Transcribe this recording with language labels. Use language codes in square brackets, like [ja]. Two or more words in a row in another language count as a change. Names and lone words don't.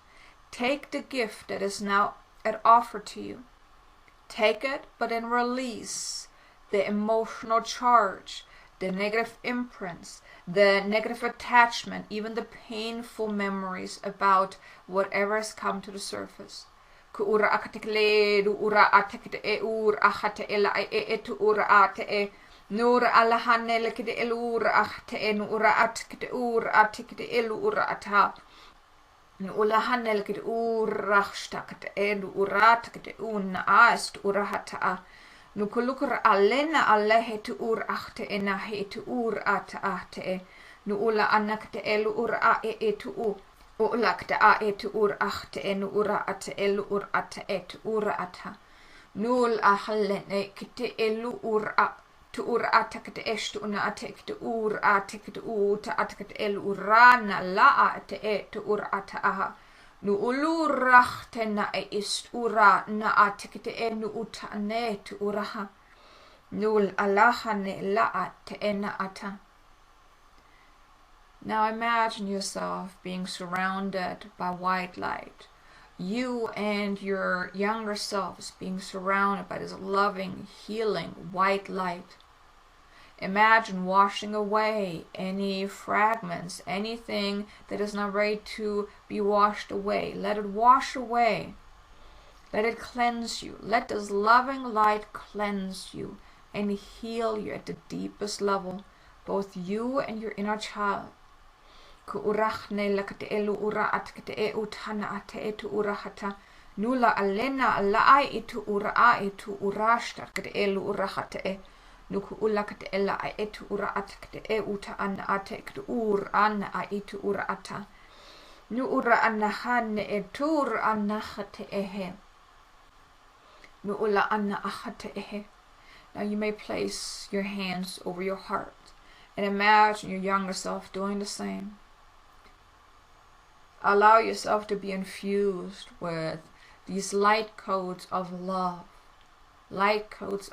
[en] Take the gift that is now at offer to you. Take it, but then release the emotional charge, the negative imprints, the negative attachment, even the painful memories about whatever has come to the surface. Ura akatekle du ura atekte e ur achate ela e tu ura ate e nur alahanele kide elur achte e ura atekte ur atekte elu ura ata nu ulahanele kide ur achstakte e du ura atekte un aest ura hata nu kulukura alena allehe tu ur achte e na he tu ur ata ate e nu ula anakte elu ura e tu u Ulakte a et ur achte en ura ate elu ur ate et ura ata. Nul ahalene kite elu ur a tu ur atakte estu una atekte ur atekte uta atekte elu urana la ate et ur ata aha. Nu ulurachte na e ist ura na atekte enu uta net uraha. Nul alahane la ate ena ata. Now imagine yourself being surrounded by white light. You and your younger selves being surrounded by this loving, healing white light. Imagine washing away any fragments, anything that is not ready to be washed away. Let it wash away. Let it cleanse you. Let this loving light cleanse you and heal you at the deepest level, both you and your inner child. Ku urachne lakate elu ura atkate e utana ate etu urahata nula alena alai itu ura a itu urashta kate elu urahate e nuku ulakate ela a etu ura atkate e uta ana ate kate ur ana a itu ura ata nu ura ana hane e tur ana hate ehe nu ula ana ahate ehe. Now you may place your hands over your heart and imagine your younger self doing the same. Allow yourself to be infused with these light codes of love, light codes